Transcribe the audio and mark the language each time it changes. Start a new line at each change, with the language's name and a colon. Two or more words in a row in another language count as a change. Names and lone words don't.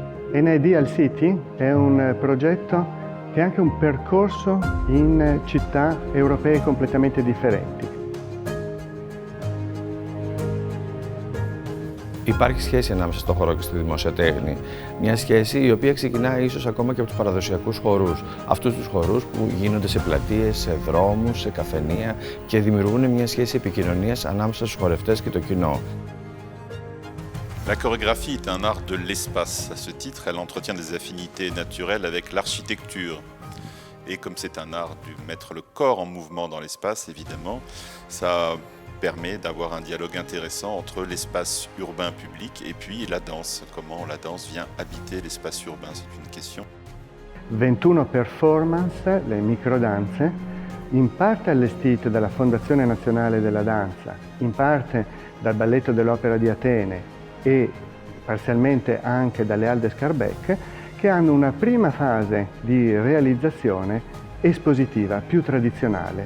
Italian: Ideal City è un progetto che è anche un percorso in città europee completamente differenti.
Greek: Υπάρχει σχέση ανάμεσα στο χώρο και στη δημόσια τέχνη. Μια σχέση η οποία ξεκινάει ίσως ακόμα και από τους παραδοσιακούς χορούς. Αυτούς τους χορούς που γίνονται σε πλατείες, σε δρόμους, σε καφενεία και δημιουργούν μια σχέση επικοινωνίας ανάμεσα στους χορευτές και το κοινό.
French: La chorégraphie est un art de l'espace. À ce titre, elle entretient des affinités naturelles avec l'architecture. Et comme c'est un art de mettre le corps en mouvement dans l'espace, évidemment, ça permet d'avoir un dialogue intéressant entre l'espace urbain public et puis la danse. Comment la danse vient habiter l'espace urbain, c'est une question.
Italian: 21 performance, le microdanze, in parte allestite dalla Fondazione Nazionale della Danza, in parte dal Balletto dell'Opera di Atene e parzialmente anche dalle Halde Scarbeck, che hanno una prima fase di realizzazione espositiva, più tradizionale.